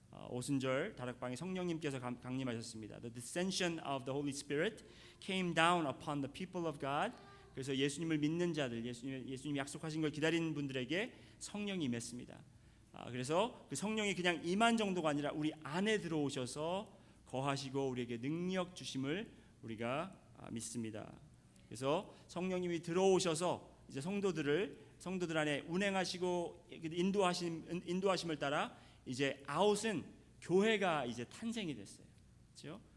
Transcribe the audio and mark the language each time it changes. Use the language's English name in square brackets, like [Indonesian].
[Korean] 오순절 다락방에 성령님께서 강림하셨습니다. [English] The descension of the Holy Spirit came down upon the people of God. [Korean] 그래서 예수님을 믿는 자들, 예수님 약속하신 걸 기다리는 분들에게 성령이 임했습니다. 그래서 그 성령이 그냥 임한 정도가 아니라 우리 안에 들어오셔서 거하시고 우리에게 능력 주심을 우리가 믿습니다. 그래서 성령님이 들어오셔서 이제 성도들 안에 운행하시고 인도하심을 따라 이제 아웃은 교회가 이제 탄생이 됐어요. 그렇죠?